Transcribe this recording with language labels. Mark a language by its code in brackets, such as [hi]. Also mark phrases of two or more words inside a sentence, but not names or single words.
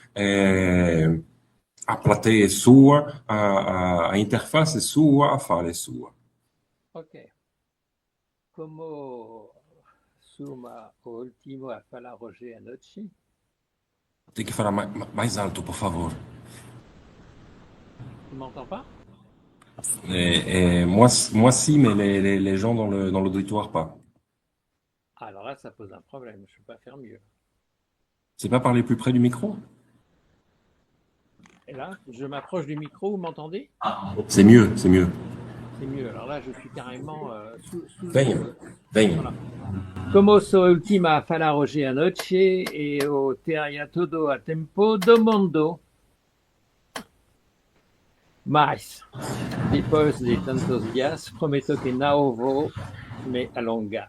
[pt] A plateia é sua, a interface é sua, a fala é sua. Ok. Como suma o último a falar hoje à noite, Tem que falar mais alto, por favor. [fr] tu m'entends pas? Moi si, mais les gens dans l'auditoire pas. Alors là, ça pose un problème, je ne peux pas faire mieux. C'est pas parler plus près du micro? Et là, je m'approche du micro, vous m'entendez? C'est mieux, c'est mieux. C'est mieux. Alors là, je suis carrément [pt] Venha, venha. [fr] Voilà. [pt] Como sou última a falar hoje à noite e o teria todo a tempo do mundo. Mas, depois de tantos dias, prometo que não vou me alongar.